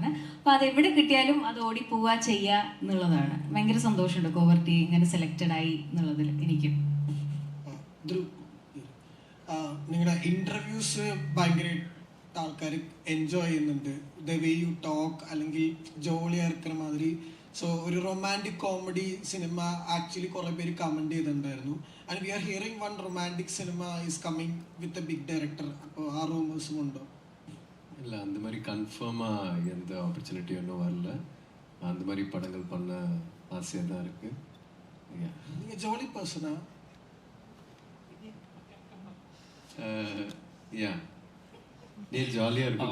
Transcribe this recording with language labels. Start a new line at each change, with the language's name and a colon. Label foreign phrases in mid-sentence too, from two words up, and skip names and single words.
Malayalam: അപ്പം അതെവിടെ കിട്ടിയാലും അത് ഓടിപ്പോവുക ചെയ്യുക എന്നുള്ളതാണ്. ഭയങ്കര സന്തോഷമുണ്ട് കോവർട്ടി ഇങ്ങനെ സെലക്റ്റഡ് ആയി എന്നുള്ളതിൽ എനിക്ക്. നിങ്ങളുടെ ഇൻ്റർവ്യൂസ് ഭയങ്കര ആൾക്കാർ എൻജോയ് ചെയ്യുന്നുണ്ട്,
English: the way you talk,
Malayalam: അല്ലെങ്കിൽ
Tamil: ஜாலியாக இருக்கிற மாதிரி.
Malayalam: ஸோ ഒരു
English: romantic comedy cinema actually
Malayalam: കുറേ പേര് കമൻറ്റ് ചെയ്തിട്ടുണ്ടായിരുന്നു.
English: and we are hearing one romantic cinema is coming with a big director.
Malayalam: അപ്പോൾ ആ റൂമേഴ്സും ഉണ്ടോ?
Tamil: இல்லை, அந்த மாதிரி கன்ஃபார்மாக எந்த ஆப்பர்ச்சுனிட்டி ஒன்றும் வரல. அந்த மாதிரி படங்கள் பண்ண ஆசையாக தான் இருக்குது. நீங்கள் ஜோலி பர்சனா? நீ ஜாலியாக இருக்கு,